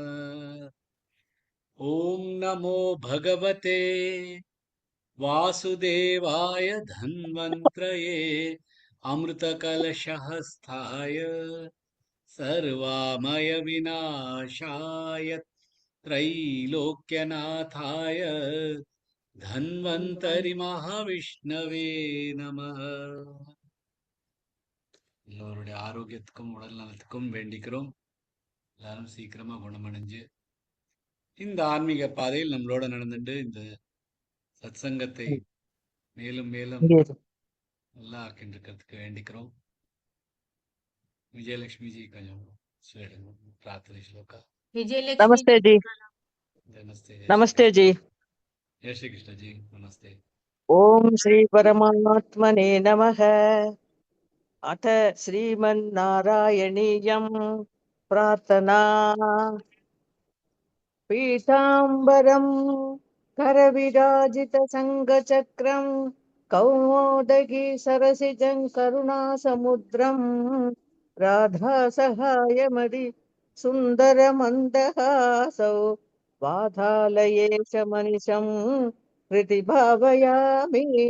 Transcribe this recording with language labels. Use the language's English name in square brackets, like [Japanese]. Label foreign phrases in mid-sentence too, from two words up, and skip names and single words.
[Sanskrit] ॐ नमो भगवते वासुदेवाय धन्वन्त्रये अमृतकलशहस्ताय सर्वामय विनाशाय त्रैलोक्यनाथाय धन्वन्तरि महाविष्णवे नमः. [Tamil] எல்லோருடைய ஆரோக்கியத்துக்கும் உடல் நலத்துக்கும் வேண்டிக்கிறோம். எல்லாரும் சீக்கிரமா குணமடைஞ்சு இந்த ஆன்மீக பாதையில் நம்மளோட நடந்துட்டு இந்த சத்சங்கத்தை மேலும் மேலும் நல்லா ஆக்கின்றிருக்கிறதுக்கு வேண்டிக்கிறோம். விஜயலட்சுமி ஜி கொஞ்சம் பிரார்த்தனை ஸ்லோகா. [Hindi] नमस्ते जी. [Tamil] நமஸ்தே. [Hindi] नमस्ते जी. जय श्री कृष्ण जी. नमस्ते. [Sanskrit] ओम श्री परमात्मने नमः. अथ श्रीमन्नारायणीयं प्रार्थना. पीताम्बरं करविराजितसङ्गचक्रं कौमोदगी सरसिजं करुणासमुद्रं राधासहायमदि सुन्दरमन्दहासौ वातालये च मनिषं हृदि भावयामि.